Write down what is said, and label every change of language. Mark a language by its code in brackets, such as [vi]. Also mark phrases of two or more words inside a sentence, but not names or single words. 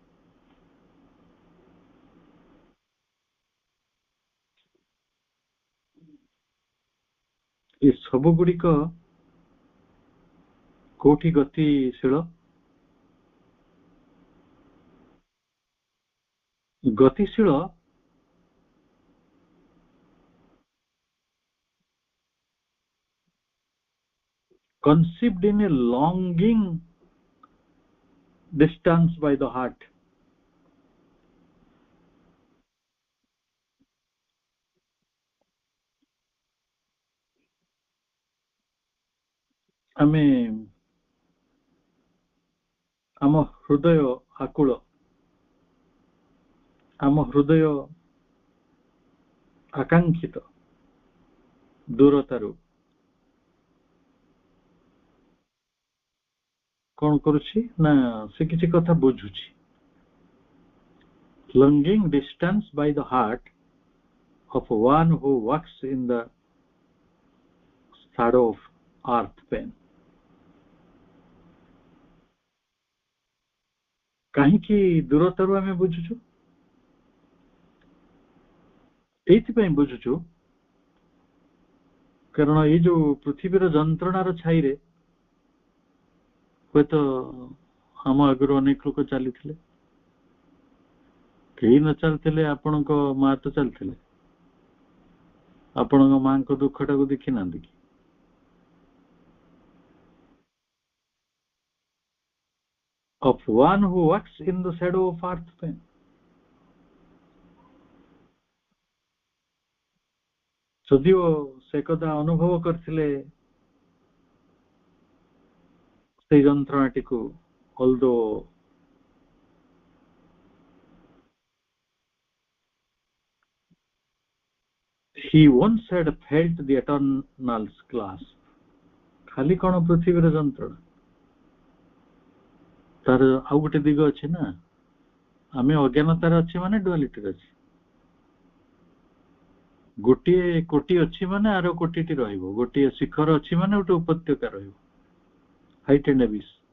[or] ଏ ସବୁ ଗୁଡ଼ିକ କୋଉଠି ଗତିଶୀଳ? [en] ଗତିଶୀଳ conceived in a longing distance by the heart. [or] ଆମେ ଆମ ହୃଦୟ ଆକୁଳ, ଆମ ହୃଦୟ ଆକାଂକ୍ଷିତ ଦୂରତାରୁ କଣ କରୁଛି ନା ସେ କିଛି କଥା ବୁଝୁଛି। [en] longing distance by the heart of one who walks in the shadow of earth pain. [or] କାହିଁକି ଦୂରତାରୁ ଆମେ ବୁଝୁଛୁ? ଏଇଥିପାଇଁ ବୁଝୁଛୁ କାରଣ ଏଇ ଯୋଉ ପୃଥିବୀର ଯନ୍ତ୍ରଣାର ଛାଇରେ ହୁଏତ ଆମ ଆଗରୁ ଅନେକ ଲୋକ ଚାଲିଥିଲେ, କେହି ନ ଚାଲିଥିଲେ, ଆପଣଙ୍କ ମା ତ ଚାଲିଥିଲେ, ଆପଣଙ୍କ ମାଙ୍କ ଦୁଃଖଟାକୁ ଦେଖି ନାହାନ୍ତି କି? [en] of one who walks in the shadow of earth pain. [or] ଯଦିଓ ସେ କଥା ଅନୁଭବ କରିଥିଲେ ସେଇ ଯନ୍ତ୍ରଣାଟିକୁ, [en] although he once had felt the eternal clasp. [or] ଖାଲି କଣ ପୃଥିବୀର ଯନ୍ତ୍ରଣା, ତାର ଆଉ ଗୋଟେ ଦିଗ ଅଛି ନା। ଆମେ ଅଜ୍ଞାନତାରେ ଅଛି ମାନେ ଡୁଆଲିଟିରେ ଅଛି। ଗୋଟିଏ କୋଟି ଅଛି ମାନେ ଆର କୋଟିଟି ରହିବ, ଗୋଟିଏ ଶିଖର ଅଛି ମାନେ ଗୋଟେ ଉପତ୍ୟକା ରହିବ, [en] height and abyss.